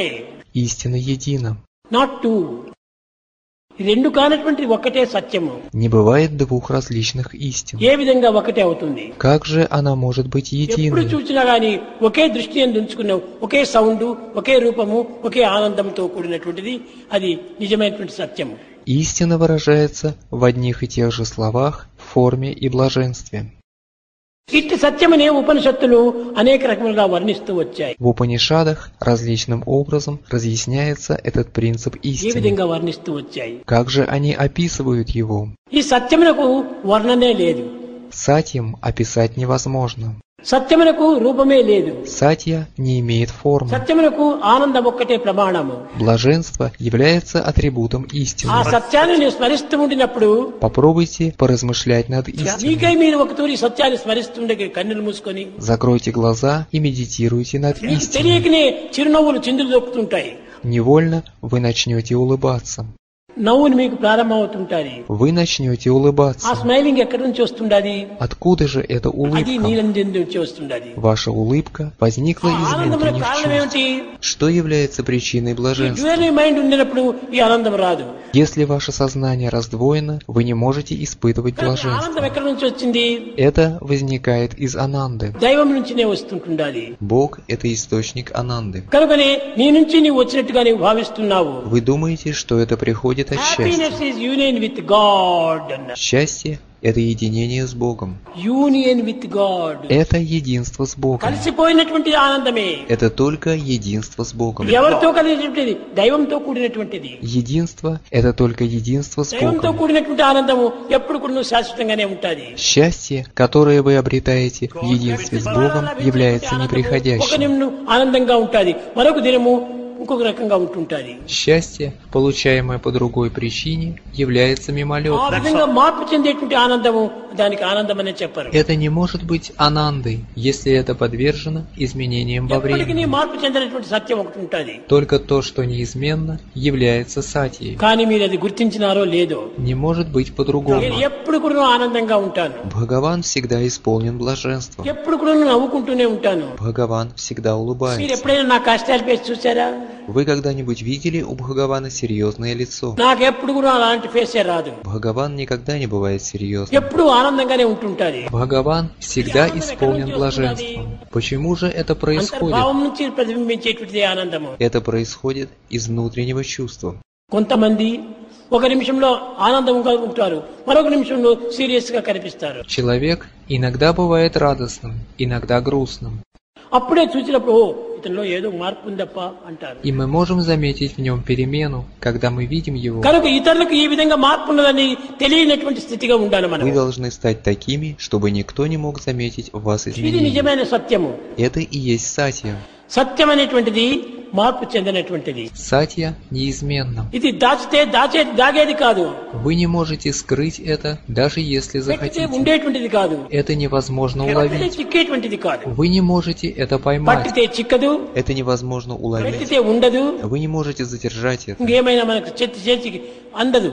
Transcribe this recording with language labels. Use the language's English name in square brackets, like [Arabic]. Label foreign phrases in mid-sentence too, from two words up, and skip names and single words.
[Russian] Истина едина. [English] not two. [Telugu] ఈ రెండు కానటువంటి ఒక్కటే సత్యము. [Russian] Не бывает двух различных истин. [Telugu] ఏ విధంగా ఒకటే అవుతుంది? [Russian] Как же она может быть [Telugu] ఎప్పుడు [Russian] единой? [Telugu] చూసినా గానీ ఒకే దృష్టి ఎందు ఉంచుకున్నావు, ఒకే సౌండ్, ఒకే రూపము, ఒకే ఆనందంతో కూడినటువంటిది అది నిజమైనటువంటి సత్యము. [Russian] Истина выражается в одних и тех же словах, форме и блаженстве. [Telugu] ఇట్టి సత్యమనే ఉపనిషత్తులు అనేక రకములుగా వర్ణిస్తూ వచ్చాయి. [Russian] В Упанишадах различным образом разъясняется этот принцип [Telugu] ఏ [Russian] истины. [Telugu] విధంగా వర్ణిస్తూ వచ్చాయి? [Russian] Как же они описывают его? [Telugu] ఈ సత్యమునకు వర్ణనే లేదు, [Russian] Сатьям описать невозможно. [Telugu] సత్యమునకు రూపమే లేదు, [Russian] Сатья не имеет формы. [Telugu] సత్యమునకు ఆనందం ఒక్కటే ప్రమాణము. [Russian] Блаженство является атрибутом [Telugu] ఆ [Russian] истины. [Telugu] సత్యాన్ని నేను స్మరిస్తూ ఉండినప్పుడు [Russian] Попробуйте поразмышлять над истиной. [Telugu] మీకై మీరు ఒక తూరి సత్యాన్ని స్మరిస్తుండే కన్నులు మూసుకొని [Russian] Закройте глаза и медитируйте над [Telugu] మీకు [Russian] истиной. [Telugu] తెలియకనే చిరునవ్వులు చిందులు దొక్కుతుంటాయి. [Russian] Невольно вы начнете улыбаться. [Telugu] నవ్వులు మీకు ప్రారంభమవుతుంటాయి. [Russian] Вы начнете [Telugu] ఆ [Russian] улыбаться. [Telugu] స్మైలింగ్ ఎక్కడి నుంచి వస్తుండాది? [Russian] Откуда же эта [Telugu] అది [Russian] улыбка? [Telugu] నీలంజన్ నుంచి వస్తుండాది. [Russian] Ваша улыбка возникла из [Telugu] ఆనందములకు [Russian] внутренних [Telugu] కారణం [Russian] чувств. [Telugu] ఏమిటి? [Russian] Что является причиной блаженства? [English] dual mind [Telugu] ఉండినప్పుడు ఈ ఆనందం రాదు. [Russian] Если ваше сознание раздвоено, вы не можете испытывать [Telugu] కానీ ఆనందం [Russian] блаженство. [Telugu] ఎక్కడి నుంచి వచ్చింది? [Russian] Это возникает из Ананды. [Telugu] దైవం నుంచినే వస్తుంటుండాలి. [Russian] Бог – это источник Ананды. [Telugu] కనుకనే నీ నుంచి నీవు వచ్చినట్టుగా నీవు భావిస్తున్నావు. [Russian] Вы думаете, что это приходит от [English] హ్యాపీనెస్ [Russian] счастья. [English] is union with God. [Russian] Счастье – это единение с Богом. [English] union with God. [Russian] Это единство с Богом. [Telugu] కలిసిపోయినటువంటి ఆనందమే. [Russian] Это только единство с Богом. [Telugu] ఎవరితో కలిసినటువంటిది? దైవంతో కూడినటువంటిది. [Russian] Единство – это только единство с [Telugu] దైవంతో [Russian] Богом. [Telugu] కూడినటువంటి ఆనందము ఎప్పుడు కూడా శాశ్వతంగానే ఉంటుంది. [Russian] Счастье, которое вы обретаете в единстве с Богом, является [Telugu] ఒక [Russian] неприходящим. [Telugu] నిమిషం ఆనందంగా ఉంటుంది, మరొక దినము ఇంకొక రకంగా ఉంటుంటుంది. [Russian] Счастье, получаемое по другой причине, является [Telugu] ఆ [Russian] мимолетным. [Telugu] విధంగా మార్పు చెందేటువంటి ఆనందము దానికి ఆనందం అనే చెప్పరు. [Russian] Это не может быть анандой, если это подвержено изменениям во [Telugu] ఎప్పటికీ [Russian] времени. [Telugu] మార్పు చెందినటువంటి సత్యం ఒకటి ఉంటుంది. [Russian] Только то, что неизменно, является сатьей. [Telugu] కానీ మీరు అది గుర్తించినారో లేదో, [Russian] Не может быть [Telugu] నేను [Russian] по-другому. [Telugu] ఎప్పుడు కూడా ఆనందంగా ఉంటాను, [Russian] Бхагаван всегда исполнен блаженством. [Telugu] ఎప్పుడు కూడా నవ్వుకుంటూనే ఉంటాను. [Russian] Бхагаван всегда [Telugu] మీరు [Russian] улыбается. [Telugu] ఎప్పుడైనా నా కష్టాలు పేసి చూసారా? [Russian] Вы когда-нибудь видели у Бхагавана серьезное лицо? [Telugu] నాకు ఎప్పుడు కూడా అలాంటి ఫేసే రాదు. [Russian] Бхагаван никогда не бывает серьезным. [Telugu] ఎప్పుడు ఆనందంగానే ఉంటుంటాది. [Russian] Бхагаван всегда исполнен блаженством. Почему же это происходит? [Telugu] అంతర్భావం నుంచి ప్రతిబింబించేటువంటిది ఆనందము. [Russian] Это происходит из внутреннего чувства. [Telugu] కొంతమంది ఒక నిమిషంలో ఆనందంగా ఉంటారు, మరొక నిమిషంలో సీరియస్ గా కనిపిస్తారు. [Russian] Человек иногда бывает радостным, иногда грустным. [Telugu] అప్పుడే చూసినప్పుడు ఓ ఇతనిలో ఏదో మార్పు ఉందప్ప అంటారు. [Russian] И мы можем заметить в нем перемену, когда мы видим его. [Telugu] కనుక ఇతరులకు ఈ విధంగా మార్పు ఉన్నదని తెలియనటువంటి స్థితిగా ఉండాలి మనం. [Russian] Вы должны стать такими, чтобы никто не мог заметить в вас [Telugu] ఇది [Russian] изменения. [Telugu] నిజమైన సత్యము. [Russian] Это и есть сатья. [Telugu] సత్యం అనేటువంటిది మార్పు చెందినటువంటిది. [Russian] Сатья неизменна. [Telugu] ఇది దాగేది కాదు, [Russian] Вы не можете скрыть это, даже если [Telugu] పెట్టితే [Russian] захотите. [Telugu] ఉండేటువంటిది కాదు, [Russian] Это невозможно [Telugu] పట్టితే [Russian] уловить. [Telugu] చిక్కేటువంటిది కాదు. [Russian] Вы не можете это поймать. [Telugu] పట్టితే చిక్కదు, [Russian] Это невозможно уловить. [Telugu] పెట్టితే ఉండదు, [Russian] Вы не можете задержать это. [Telugu] ఇంకేమైనా మనకు చేతికి అందదు,